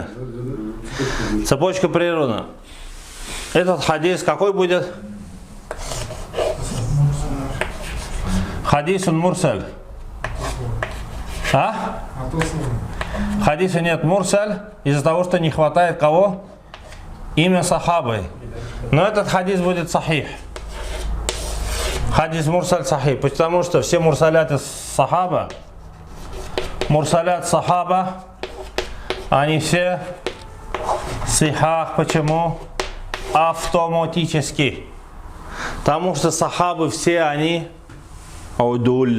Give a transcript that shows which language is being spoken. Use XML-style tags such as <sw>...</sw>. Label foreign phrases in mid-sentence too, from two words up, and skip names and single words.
<ru>Цепочка прервана. Этот хадис какой будет?</ru> <ar>حديث مرسل.</ar> <ru>Хадиса нет мурсаль из-за того, что не хватает кого? Имя сахабы. Но этот хадис будет сахих.</ru> <ar>حديث مرسل صحيح.</ar> <ru>Потому что все</ru> <ar>مرسلات الصحابة,</ar> <ru>они все сихах. Почему? Автоматически. Потому что сахабы все они аудуль.</ru>